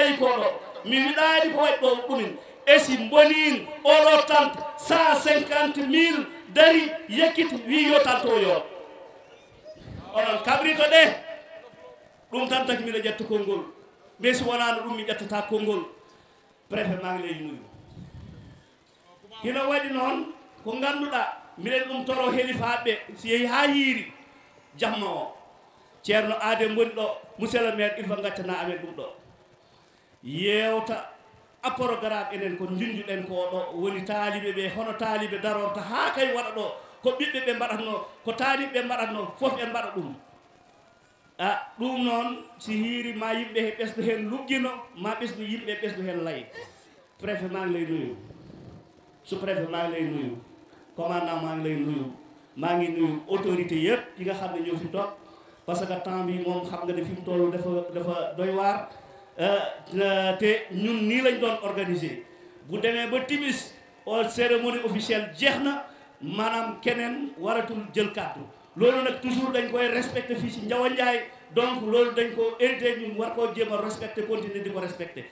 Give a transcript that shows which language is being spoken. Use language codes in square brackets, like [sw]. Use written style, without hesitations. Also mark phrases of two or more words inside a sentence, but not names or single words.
[ff] layi ko ɗo mi wiɗani ko waɗi ɗo ɗumin esi bonin oɗo tante 150 000 dari yekkiti wi yo tanto yo onon kabrito ɗe ɗum tan taki miɗa ƴetta konngol mais si wonano ɗum mi ƴettata konngol préfet ma ngi ley nuyu hino waɗi noon ko ganduɗa miɗen ɗum toro helifaɓe si yeehi ha yiiri jamma o ceerno Adé woni ɗo [fr] monsieur le maire il faut [ff] gaccana amen ɗum ɗo yewta a programme enen ko junjuɗen ko ɗo woni taaliɓe ɓe hono taaliɓe darorta ha kay waɗa ɗo ko ɓiɓɓe ɓe mbaɗatno ko taaliɓe ɓe mbaɗatno fof en mbaɗa ɗum ɗum noon si hiiri ma yimɓe he ɓesɗo hen luggino ma ɓesɗo yimɓe ɓesɗo hen layi préfet ma ngi lay nuyu sous préfet ma ngi lay nuyu commandant maa ngi lay nuyu maa ngi nuyu autorité [wo] yëpp yi nga xam ne ñoo fi toog [ff] parce [wo] que temps bi moom xam nga ne fi mu toll dafa doy waar te ñun nii lañ doon organiser bu demee ba timis [fr] cérémonie officielle [wo] jeex na maanaam keneen waratul jël kàddu loolu nag toujours dañ koy respecté fii ci Ndiawa Ndiaye donc loolu dañ ko hérité ñun war koo jéem a respecté continuer di ko respecté